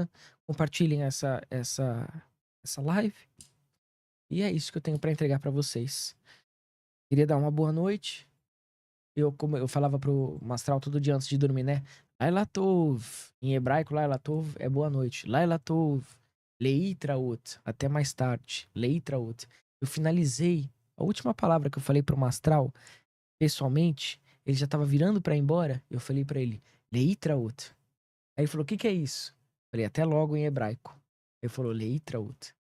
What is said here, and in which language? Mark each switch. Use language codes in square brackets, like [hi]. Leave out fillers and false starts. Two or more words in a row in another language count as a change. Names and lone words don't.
[pt] Compartilhem essa live. E é isso que eu tenho pra entregar pra vocês. Queria dar uma boa noite. Como eu falava pro Mastral todo dia antes de dormir, né? [he] לילה טוב. [pt] Em hebraico, [he] לילה טוב [pt] é boa noite. [he] לילה טוב. Leitraot. [pt] Até mais tarde. Leitraot. Eu finalizei. A última palavra que eu falei pro Mastral, pessoalmente, ele já tava virando pra ir embora. Eu falei pra ele, Leitraot. Aí ele falou, o que que é isso? Eu falei, até logo em hebraico. Ele falou, Leitraot.